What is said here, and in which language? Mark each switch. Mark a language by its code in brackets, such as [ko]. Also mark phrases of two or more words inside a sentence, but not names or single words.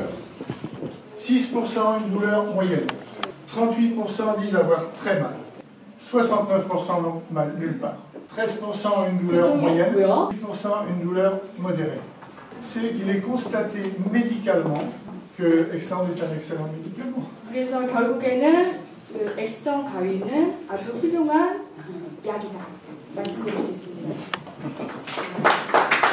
[fr] 6% une douleur moyenne. 38% disent avoir très mal. 69% n'ont mal nulle part. 13% une douleur moyenne. 8% une douleur modérée. C'est qu'il est constaté médicalement que Extend est un excellent médicament. [ko] 그래서 결국에는 그 엑스턴 가위는 아주 훌륭한 약이다 말씀드릴 수 있습니다.